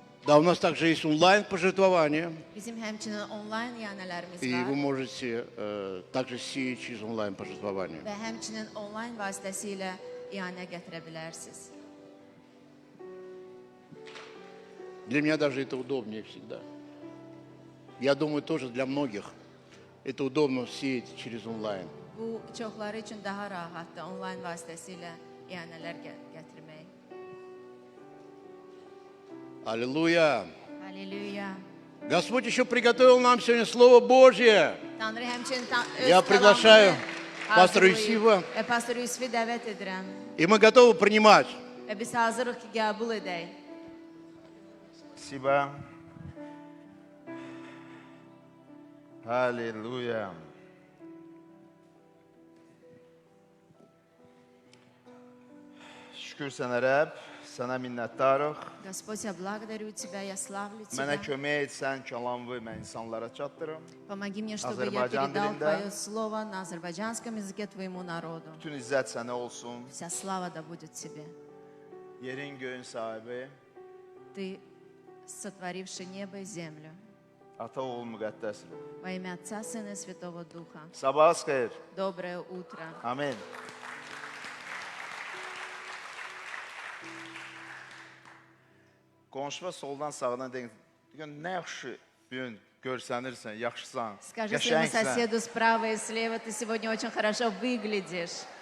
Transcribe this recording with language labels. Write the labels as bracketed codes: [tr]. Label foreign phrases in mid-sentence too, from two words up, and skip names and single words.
[ru] Да, у нас также есть онлайн-пожертвование, [az] Bizim həmçinin onlayn iyanələrimiz [ru] и вы [az] var [ru] можете также сеять через онлайн-пожертвование. [az] və həmçinin onlayn vasitəsilə iyanə gətirə bilərsiniz. [ru] Для меня даже это удобнее всегда. Я думаю, тоже для многих это удобно сеять через онлайн. [az] Bu çoxları üçün daha rahatdır onlayn vasitəsilə iyanələr gətirmək. [ru] Аллилуйя! [az] Halleluya. [ru] Господь еще приготовил нам сегодня Слово Божье. [az] Tanrı həmçinin [ru] Я приглашаю пастора [az] hazırlayıb [ru] Юсифа, [az] və pastor Yusifi dəvət edirəm. [ru] и мы готовы принимать. [az] Və biz hazırıq ki, qəbul edək. [ru] Спасибо. Аллилуйя. [az] Şükür sənə Rəbb, sənə minnətdarıq. [ru] Господь, я благодарю Тебя, я славлю [az] Mənə [ru] Тебя. [az] kömək etsən, kəlamı mən insanlara çatdırım. [ru] Помоги мне, чтобы я [az] Azərbaycan [ru] передал [az] dilində. [ru] Твое Слово на азербайджанском языке Твоему народу. [az] Bütün izzət sənə olsun. [ru] Вся слава да будет Тебе. [az] Yerin göyün sahibi, [ru] Ты, сотворивший небо и землю. [az] ata oğul müqəddəs. [ru] Во имя Отца, Сына и Святого Духа. [az] Sabahınız xeyir. [ru] Доброе утро. [az] Amin. Qonşuva soldan sağdan deyin. Nə yaxşı bu gün görsənirsən, yaxşısan, [ru] Скажи своему [az] qəşəngsən. [ru] соседу справа и слева, ты сегодня очень хорошо выглядишь.